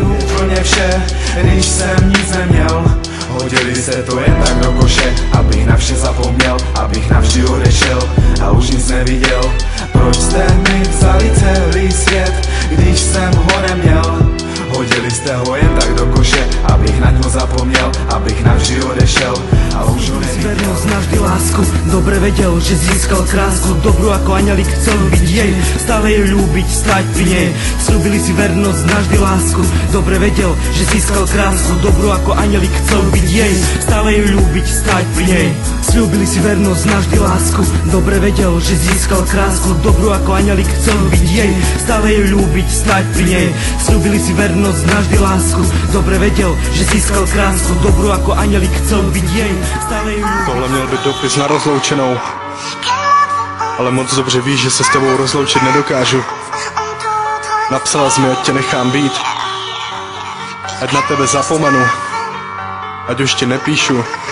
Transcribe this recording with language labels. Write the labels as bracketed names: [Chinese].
[Czech] úplně vše, když jsem nic neměl. Hodili se to jen tak do koše, abych na vše zapomněl, abych navždy odešel a už nic neviděl. Proč jste mi vzali celý svět, když jsem ho neměl? Hodili jste ho jen tak do koše, abych na něho zapomněl, abych navždy odešel a už ho neviděl. [Slovak] si vernosť, navždy lásku. Dobre vedel, že získal krásku, dobrú ako aňelík, chcel byť jej, stále ju ľúbiť, stáť pri nej. Sľúbili si vernosť, navždy lásku. Dobre vedel, že získal krásku, dobrú ako aňelík, chcel byť jej, stále ju ľúbiť, stáť pri nej. Sľúbili si vernosť, navždy lásku. Dobre vedel, že získal krásku, dobrú ako aňelík, chcel byť jej, stále ju ľúbiť, stáť pri nej. Sľúbili si vernosť, navždy lásku. Dobre vedel, že získal krásku, dobrú ako aňelík, chcel byť jej, stále ju ľúbiť. [Czech] Tohle měl být dopis na rozloučenou, ale moc dobře víš, že se s tebou rozloučit nedokážu. Napsala jsi mi, ať tě nechám být, ať na tebe zapomenu, ať už ti nepíšu.